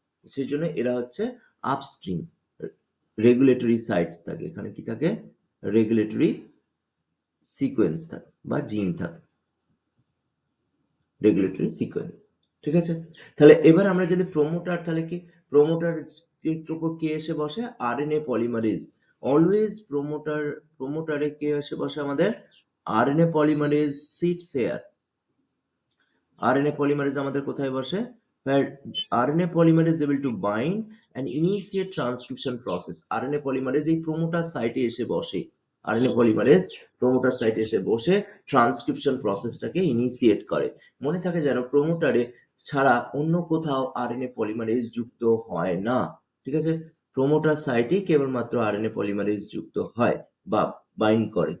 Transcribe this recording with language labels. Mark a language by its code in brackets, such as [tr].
[bn] সেই জন্য এরা হচ্ছে আপস্ট্রিম। রেগুলেটরি সাইটস থাকে, এখানে কি থাকে, রেগুলেটরি সিকোয়েন্স থাকে বা জিন থাকে, রেগুলেটরি সিকোয়েন্স। ঠিক আছে, তাহলে এবার আমরা যদি প্রোমোটার, তাহলে কি প্রোমোটার উপর কে এসে বসে, আরএনএ পলিমারেজ। অলওয়েজ প্রোমোটারে কে এসে বসে আমাদের, RNA polymerase [en] Sits here. [bn] RNA polymerase আমাদের কোথায় বসে, [en] where RNA polymerase is able to bind and initiate transcription process. [bn] RNA polymerase এই প্রোমোটার সাইটে এসে বসে, RNA polymerase প্রোমোটার সাইটে এসে বসে ট্রান্সক্রিপশন প্রসেসটাকে ইনিশিয়েট করে। মনে থাকে যেন প্রোমোটারে ছাড়া অন্য কোথাও আরএনএ পলিমারেজ যুক্ত হয় না। ঠিক আছে, প্রোমোটার সাইটেই কেবলমাত্র আরএনএ পলিমারেজ যুক্ত হয় বা বাইন্ড করে।